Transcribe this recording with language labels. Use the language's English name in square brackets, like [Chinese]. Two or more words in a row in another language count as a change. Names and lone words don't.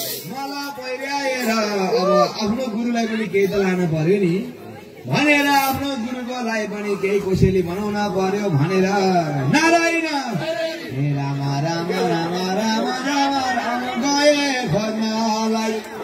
[Nepali] मलाई पहिर्याएर अब आफ्नो गुरुलाई पनि केही त लानु पर्यो नि भनेर आफ्नो गुरुको लागि पनि केही कोसेली बनाउन पर्यो भनेर नारायण हे राम, राम, राम, राम, राम, राम गए खोज्नलाई।